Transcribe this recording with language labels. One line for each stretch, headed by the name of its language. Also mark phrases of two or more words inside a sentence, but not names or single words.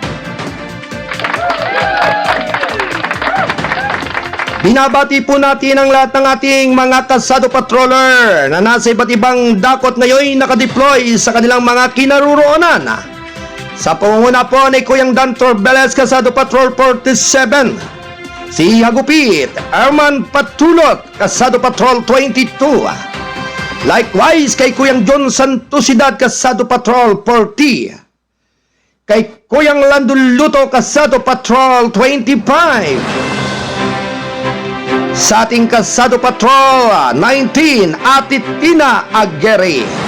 Filipino: Binabati po natin ang lahat ng ating mga kasado patroller na nasa iba't ibang dakot ngayon nakadeploy sa kanilang mga kinaroroonan. Sa pangunguna po ni Kuyang Dan Torbeles, Kasado Patrol 47, si Hagupit Herman Patulot, Kasado Patrol 22, likewise kay Kuyang John Santosidad, Kasado Patrol 40, kay Kuyang Landuluto, Kasado Patrol 25, sa ating Kasado Patrol 19, Ate Tina Aguirre.